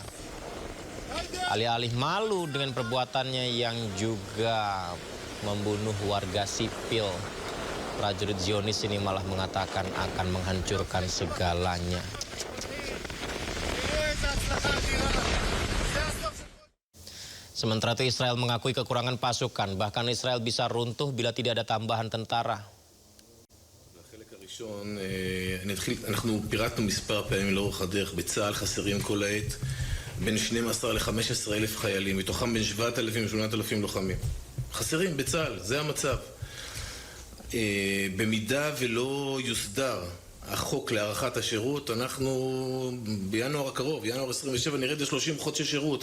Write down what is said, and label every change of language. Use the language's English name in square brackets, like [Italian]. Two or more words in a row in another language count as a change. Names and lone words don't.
[Indonesian] Alih-alih malu dengan perbuatannya yang juga membunuh warga sipil, prajurit Zionis ini malah mengatakan akan menghancurkan segalanya. Sementara itu Israel mengakui kekurangan pasukan, bahkan Israel bisa runtuh bila tidak ada tambahan tentara. [Hebrew] אנחנו פירטנו מספר פעמים לאורך הדרך. בצה"ל חסרים כל העת בין 12 ל-15 אלף חיילים, מתוכם בין 7,000 ל-8,000 לוחמים. חסרים בצה"ל, זה המצב. במידה ולא יוסדר החוק להארכת השירות, אנחנו בינואר הקרוב, ינואר 27, נרד ל-30 חודשי שירות.